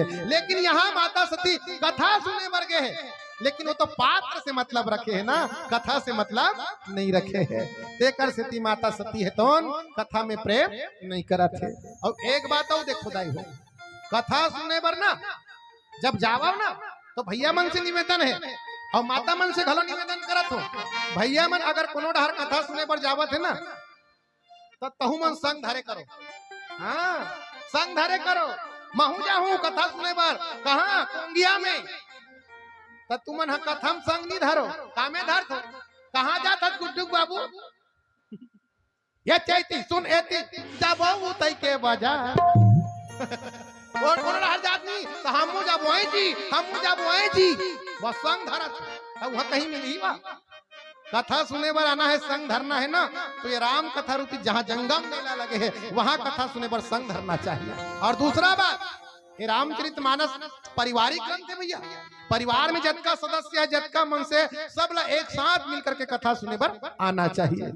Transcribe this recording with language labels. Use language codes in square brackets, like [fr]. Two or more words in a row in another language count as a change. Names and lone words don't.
[hne] लेकिन यहाँ माता सती कथा सुने वर्गे है लेकिन वो तो पात्र से मतलब रखे है ना कथा से मतलब नहीं रखे है। तेकर सती माता सती है तो कथा में प्रेम नहीं करत है। और एक बात और देखो दाई हो कथा सुने बर ना जब जावा ना तो भैया मन से निवेदन है और माता मन से घलो निवेदन करत हो भैया मन अगर कोनो डहर कथा सुने पर जावत है ना तो तहु मन संग धरे करो। हाँ संग धरे करो। महू जाहू कथा सुने पर कहा कोंगिया में तो तुमन कथम संग नहीं धरो कामे धर थो कहाँ जात गुड्डू बाबू ये चैती सुन एती जाबो तई के बाजार और कोनो डहर जात नहीं तो हमू जाबो है जी बस संग धरत अब वह कहीं मिली बा। कथा सुने पर आना है संग धरना है ना तो ये राम कथा रूपी जहाँ जंगम मेला लगे है वहाँ कथा सुने पर संग धरना चाहिए। और दूसरा बात ये रामचरितमानस पारिवारिक ग्रंथ है भैया। परिवार में जतका सदस्य है जतका मन से सब ला एक साथ मिलकर के कथा सुने पर आना चाहिए।